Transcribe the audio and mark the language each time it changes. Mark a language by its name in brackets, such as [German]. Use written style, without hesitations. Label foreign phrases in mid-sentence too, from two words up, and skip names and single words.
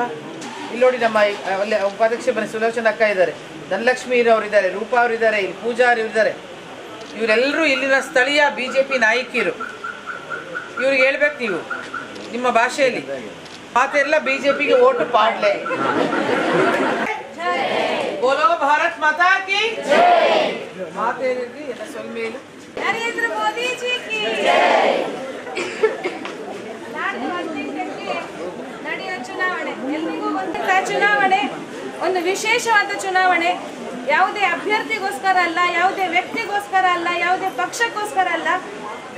[Kannada] ಇಲ್ಲಿ ನೋಡಿ, ನಮ್ಮ ಅಲ್ಲೇ ಉಪಾಧ್ಯಕ್ಷ ಬನ್ನಿ, ಸುಲೋಚನಾ ಅಕ್ಕ ಇದ್ದಾರೆ, ಧನಲಕ್ಷ್ಮಿ ಇರೋರು ಇದ್ದಾರೆ, ರೂಪಾ ಅವರು ಇದ್ದಾರೆ, ಇಲ್ಲಿ ಪೂಜಾ ಅವರು ಇದ್ದಾರೆ. ಇವರೆಲ್ಲರೂ ಇಲ್ಲಿನ ಸ್ಥಳೀಯ BJP ನಾಯಕಿಯರು. ಇವ್ರಿಗೆ ಹೇಳ್ಬೇಕು ನೀವು ನಿಮ್ಮ ಭಾಷೆಯಲ್ಲಿ. [Tulu] ಮಾತೆಲ್ಲ BJPಗೆ ಓಟು ಪಾಡ್ಲೆ. [Hindi] बोलो भारत माता की जय. माते रे ಎಲ್ಲ ಸೊಲ್ಮೇಲು नरेंद्र मोदी जी की जय. [Kannada] ನಡೆಯುವ ಚುನಾವಣೆ ಎಲ್ರಿಗೂ ಚುನಾವಣೆ ಒಂದು ವಿಶೇಷವಾದ ಚುನಾವಣೆ. ಯಾವುದೇ ಅಭ್ಯರ್ಥಿಗೋಸ್ಕರ ಅಲ್ಲ, ಯಾವುದೇ ವ್ಯಕ್ತಿಗೋಸ್ಕರ ಅಲ್ಲ, ಯಾವುದೇ ಪಕ್ಷಕ್ಕೋಸ್ಕರ ಅಲ್ಲ.